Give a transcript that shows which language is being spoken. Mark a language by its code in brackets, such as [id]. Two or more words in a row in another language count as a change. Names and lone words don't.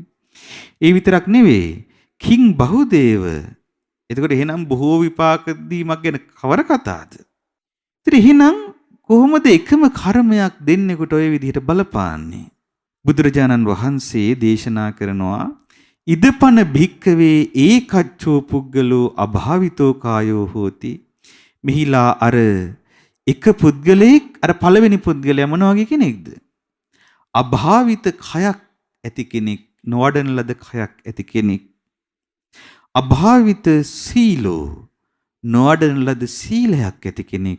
[si] ඒ විතරක් නෙවෙයි [pi] කිං බහුදේව. [si] එතකොට එහෙනම් බොහෝ විපාක දීමක් ගැන කවර කතාවද? ඉතින් එහෙනම් කොහොමද එකම කර්මයක් දෙන්නෙකුට ওই විදිහට බලපාන්නේ? බුදුරජාණන් වහන්සේ දේශනා කරනවා [pi] ඉදපන භික්කවේ ඒකච්චෝ පුද්ගලෝ අභාවිතෝ කායෝ හෝති. [si] මෙහිලා අර එක පුද්ගලෙක් අර පළවෙනි පුද්ගලයා මොන වගේ කෙනෙක්ද? අභාවිත කයක් ඇති කෙනෙක්, නොවඩන ලද කයක් ඇති කෙනෙක්. [pi] අභාවිත සීලෝ [si] නොවඩන ලද සීලයක් ඇති කෙනෙක්.